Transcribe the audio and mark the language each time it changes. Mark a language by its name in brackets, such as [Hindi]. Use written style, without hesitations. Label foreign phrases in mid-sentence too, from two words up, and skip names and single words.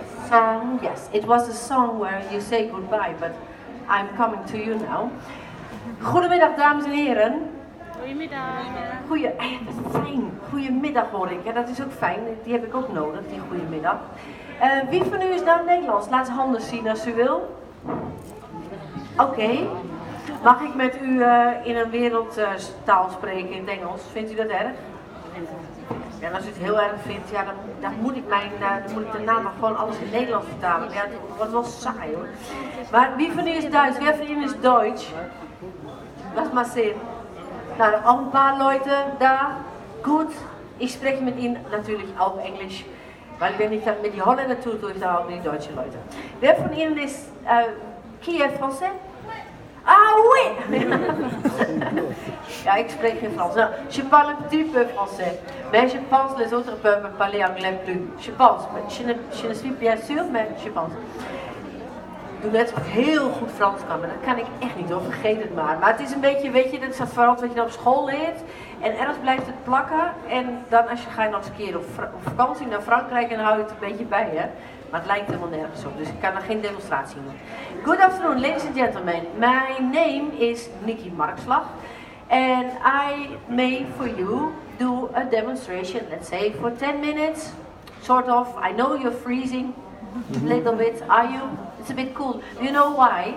[English] Yes, it was a song where you say goodbye, but I'm coming to you now. [Dutch] Goedemiddag dames en heren. Goedemiddag. Dat is fijn. Goedemiddag hoor ik. Ja, dat is ook fijn. Die heb ik ook nodig, die goedemiddag. Wie van u is nou Nederlands? Laat zijn handen zien als u wil. Oké. Mag ik met u in een wereldtaal spreken in het Engels? Vindt u dat erg? Ja, als u het heel erg vindt, ja, dan moet ik daarna nog gewoon alles in Nederlands vertalen. Ja, dat wordt wel saai hoor. Maar wie van u is Duits? Wer van u is Deutsch? [German] Lass mal sehen. Nou, auch ein paar Leute da. Gut, ich spreche mit Ihnen natürlich auch Englisch. Weil wenn ich dann mit die Holländer tue, tue ich da auch mit die deutschen Leute. Wer von Ihnen ist [French] qui est français? Ah oui! [Dutch] Ja, ik spreek geen Frans. [French] Nou, je parle un petit peu français. Mais je pense les autres peuvent parler anglais plus. Je pense. Je ne suis bien sûr, mais je pense. [Dutch] Ik doe net of ik heel goed Frans kan, maar dat kan ik echt niet hoor, vergeet het maar. Maar het is een beetje, weet je, dat is vooral wat je dan op school leert. En ergens blijft het plakken. En dan als je gaat nog eens een keer op vakantie naar Frankrijk en dan hou je het een beetje bij hè. Maar het lijkt helemaal nergens op, dus ik kan er geen demonstratie doen. [English] Good afternoon, ladies and gentlemen. My name is Nikki Markslag. And I may for you do a demonstration, let's say for 10 minutes. Sort of, I know you're freezing. A little bit, are you? It's a bit cool. Do you know why?